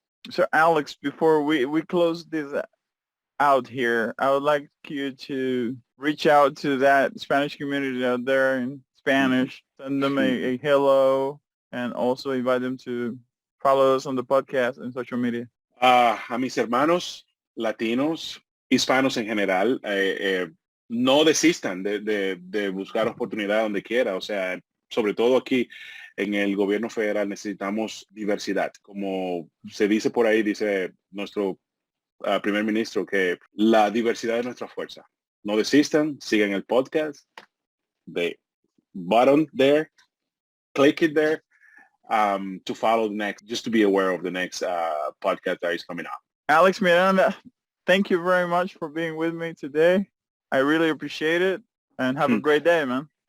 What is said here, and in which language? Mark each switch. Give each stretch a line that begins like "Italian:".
English: So Alex, before we close this out here, I would like you to reach out to that Spanish community out there in Spanish, send them a hello, and also invite them to follow us on the podcast and social media.
Spanish: A mis hermanos latinos, hispanos en general, no desistan de buscar oportunidad donde quiera. O sea, sobre todo aquí en el gobierno federal necesitamos diversidad. Como se dice por ahí, dice nuestro primer ministro, que la diversidad es nuestra fuerza. No desistan, sigan el podcast.
English: The button there, click it there. To follow the next, just to be aware of the next podcast that is coming up. Alex Miranda, thank you very much for being with me today. I really appreciate it, and have a great day, man.